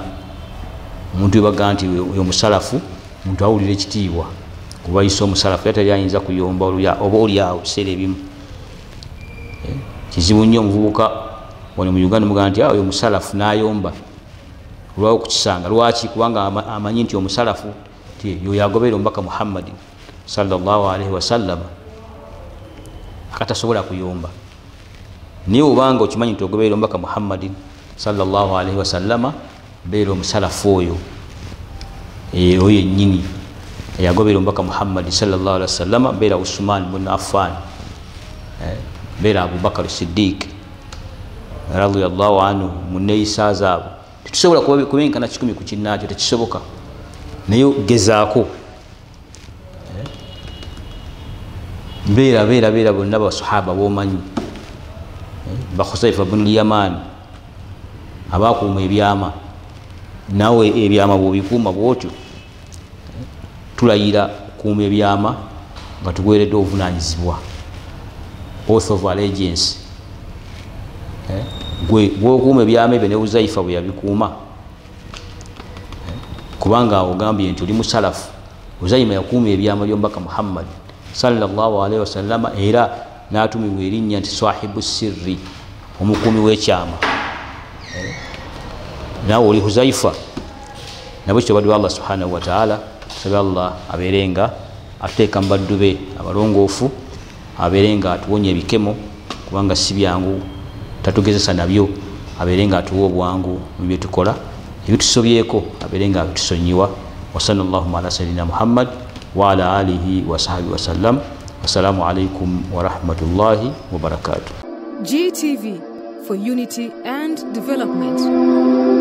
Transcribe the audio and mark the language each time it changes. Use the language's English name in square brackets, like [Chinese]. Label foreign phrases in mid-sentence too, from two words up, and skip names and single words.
[Ganda] Omuntu webaga nti oyo musalafu, omuntu awulira ekitiibwa kuba yise omusalafu, era tali ayinza kuyomba oba oli awo biseera ebimu kizibu nnyo omuvubuka wano mu Uganda mugamba nti oyo musalafu n'ayomba olwawo kukisanga. Lwaki? Kubanga amanyi nti omusalafu yoyo agoberera omubaka [Arabic] محمد صلى الله عليه وسلم [Ganda] akatasobola kuyomba. Naye obanga okimanyi nti ogoberera omubaka [Arabic] محمد صلى الله عليه وسلم, [Ganda] beera omusalafu oyo oyo yennyini eyagoberera omubaka [Arabic] محمد صلى الله عليه وسلم, [Ganda] beera Usman ibn Affan, beera Abubakar Siddiq [Arabic] رضي الله عنه [Ganda] mu neeyisa zaabo. Tetusobola kubenkana 100 ku kinnaakyo, tekisoboka. Naye gezaako beera bonna basahaba b'omanyi, ba Khuzaifa ibn al-Yaman abakuuma ebyama. Nawe ebyama bw'obikuuma bw'otyo, tulayira kuuma ebyama nga tuweeredde obuvunaanyizibwa, [English] oath of allegiance. [Ganda] Bw'okuuma ebyama ebyo ne Uzaifa bwe yabikuuma, kubanga ogambye nti oli musalafu. Uzaifa yakuuma ebyama by'omubaka [Arabic] محمد صلى الله عليه وسلم, [Ganda] era n'atumibwa erinnya nti [Arabic] صاحب السر, [Ganda] omukuumi w'ekyama. Naawe oli Uzaifa. Nabwe kityo baddu [Arabic] الله سبحانه وتعالى, [Ganda] tusabe Allah abeerenga atuteeka mu baddu be abalongoofu, abeerenga atuwonya ebikemo, kubanga si byangu, tatugezesa nabyo, abeerenga atuwa obwangu mu bye tukola, ebitusobyeko abeerenga abitusonyiwa. [Arabic] وصلى الله على سيدنا محمد وعلى آله وصحبه وسلم. والسلام عليكم ورحمة الله وبركاته. [English] GTV, for unity and development.